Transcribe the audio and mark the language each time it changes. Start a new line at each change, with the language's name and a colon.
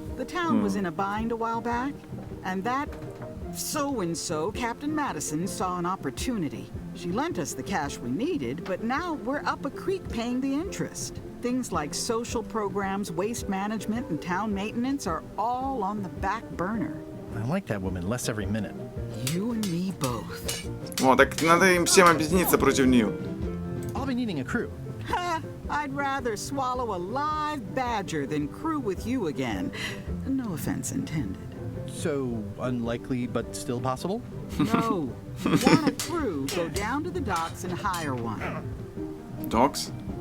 English: The town was in a bind a while back, and that so-and-so, Captain Madison, saw an opportunity. She lent us the cash we needed, but now we're up a creek paying the interest. Things like social programs, waste management, and town maintenance are all on the back burner. I like that woman less every minute. You and me both.
Russian: О, так надо им всем объединиться против нее.
English: I'll be needing a crew. Ha! I'd rather swallow a live badger than crew with you again. No offense intended. So unlikely, but still possible? No. Want a crew, go down to the docks and hire one. Docks?